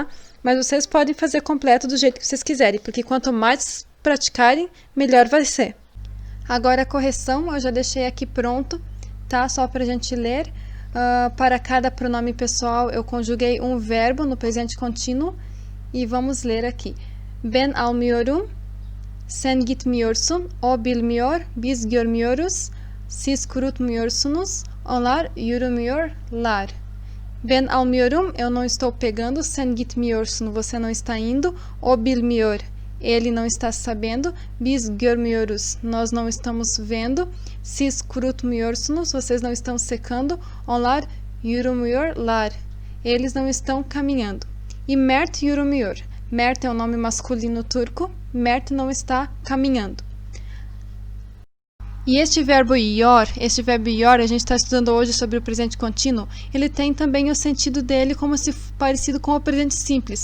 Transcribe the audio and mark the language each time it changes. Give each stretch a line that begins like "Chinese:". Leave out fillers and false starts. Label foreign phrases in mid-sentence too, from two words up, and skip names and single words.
Portuguese: Mas vocês podem fazer completo do jeito que vocês quiserem, porque quanto mais praticarem, melhor vai ser. Agora a correção, eu já deixei aqui pronto, tá? Só para a gente ler. Para cada pronome pessoal, eu conjuguei um verbo no presente contínuo e vamos ler aqui.
Turkish: Ben almıyorum, sen gitmiyorsun, o bilmiyor, biz görmüyoruz, siz kurutmuyorsunuz, onlar yürümüyorlar. Ben almıyorum,
Portuguese: eu não estou pegando,
Turkish: sen gitmiyorsun,
Portuguese: você não está indo,
Turkish: o bilmiyor,
Portuguese: ele não está sabendo,
Turkish: biz görmüyoruz,
Portuguese: nós não estamos vendo,
Turkish: siz kurutmuyorsunuz,
Portuguese: vocês não estão secando,
Turkish: onlar yürümüyorlar,
Portuguese: eles não estão caminhando. E
Turkish: Mert yürümüyor,
Portuguese: Mert é o nome masculino turco, Mert não está caminhando. E este verbo yor, a gente está estudando hoje sobre o presente contínuo, ele tem também o sentido dele como se parecido com o presente simples.